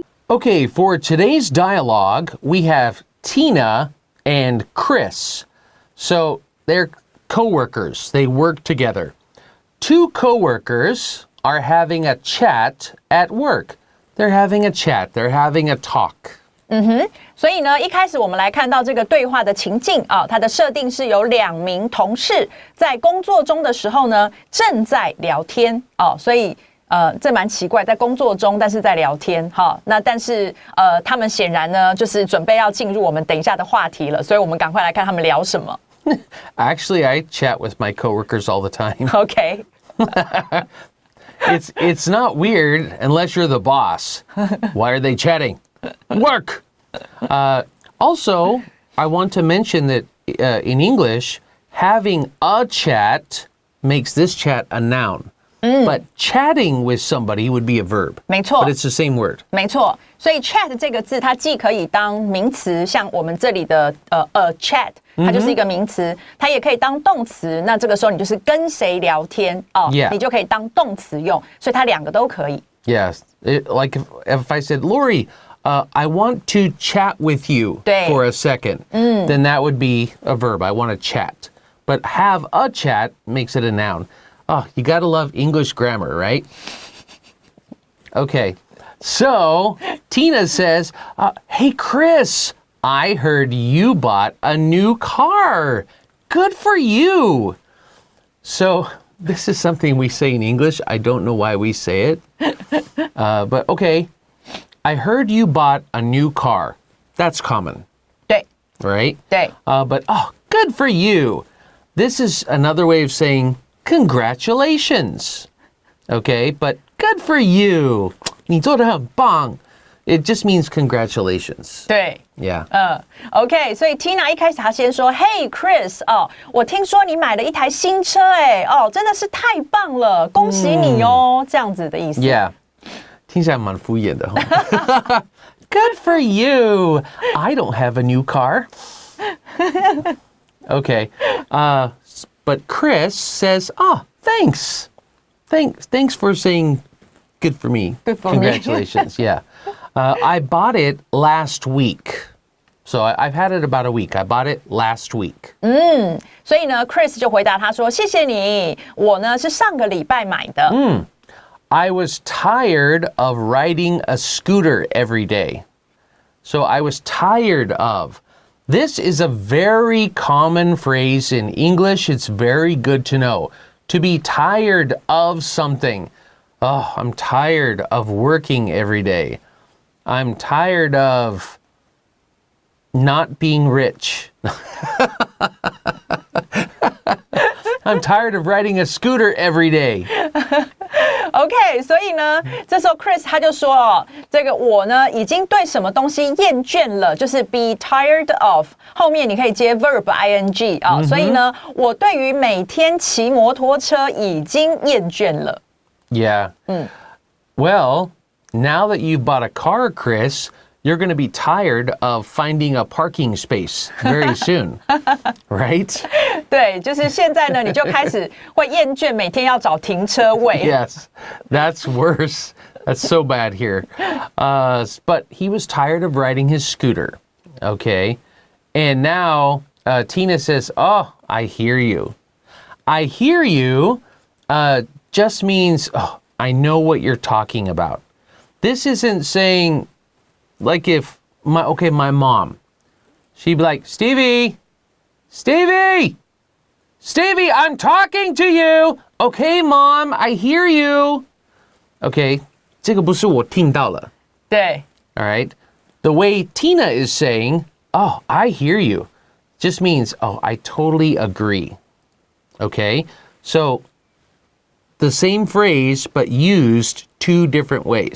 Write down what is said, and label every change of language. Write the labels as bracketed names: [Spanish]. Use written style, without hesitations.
[English] Okay, for today's dialogue, we have Tina and Chris. So they're coworkers. They work together. Two coworkers are having a chat at work.They're having a chat. They're having a talk. [Chinese] 所以呢，一开始我们来看到这个对话的情境啊，它的设定是有2名同事在工作中的时候呢，正在聊天哦，所以这蛮奇怪，在工作中但是在聊天哈。那但是他们显然呢，就是准备要进入我们等一下的话题了，所以我们赶快来看他们聊什么。 [English] Actually, I chat with my coworkers all the time. OK. It's not weird unless you're the boss. Why are they chatting? Work! Also, I want to mention that in English, having a chat makes this chat a noun. But chatting with somebody would be a verb. [Chinese] 没错 [English] But it's the same word. [Chinese] 没错，所以 chat 这个字它既可以当名词，像我们这里的chat， 它就是一个名词，它也可以当动词。那这个时候你就是跟谁聊天哦 [English] Yeah. [Chinese] 你就可以当动词用，所以它2个都可以。 [English] Yes. Like if I said, Laurie, I want to chat with you [Chinese] 对 [English] for a second, then that would be a verb. I want to chat. But have a chat makes it a noun. Oh, you gotta love English grammar, right? Okay. So, Tina says, hey, Chris, I heard you bought a new car. Good for you. So, this is something we say in English. I don't know why we say it. But okay. I heard you bought a new car. That's common. [Chinese] 对 [English] Right? [Chinese] 对 [English] But, good for you. This is another way of saying congratulations. Okay? But good for you. [Chinese] 你做得很棒. [English] It just means congratulations. [Chinese] 对 [English] Yeah. [Chinese] OK， 所以 Tina 一开始她先说 [English] Hey Chris [Chinese] 哦，我听说你买了一台新车哎，哦，真的是太棒了，恭喜你哦，这样子的意思。 Yeah. 听起来蛮敷衍的哈。 [English] Good for you. I don't have a new car. Okay. But Chris says, thanks. Thanks for saying good for me. Good for Congratulations. me. Yeah. I bought it last week. So I've had it about a week. I bought it last week. [Chinese] 所以呢 Chris 就回答他说谢谢你，我呢是上个礼拜买的。 [English] I was tired of riding a scooter every day. So I was tired of. This is a very common phrase in English. It's very good to know. To be tired of something. Oh, I'm tired of working every day. I'm tired of not being rich. I'm tired of riding a scooter every day. [Chinese] OK， 所以呢，这时候 Chris 他就说哦，这个我呢已经对什么东西厌倦了，就是 [English] be tired of， [Chinese] 后面你可以接 [English] verb ing [Chinese] 啊、所以呢，我对于每天骑摩托车已经厌倦了。 [English] Yeah. Well, now that you bought a car, Chris, you're going to be tired of finding a parking space very soon, right? [Chinese] 对，就是现在呢，你就开始会厌倦每天要找停车位。 [English] Yes, that's worse. That's so bad here. But he was tired of riding his scooter, okay? And now Tina says, oh, I hear you. I hear you just means, oh, I know what you're talking about. This isn't saying, like if my mom, she'd be like, Stevie, I'm talking to you. Okay, Mom, I hear you. [Chinese] Okay, 这个不是我听到了。对 [English] All right. The way Tina is saying, oh, I hear you, just means, oh, I totally agree. Okay, so the same phrase, but used two different ways.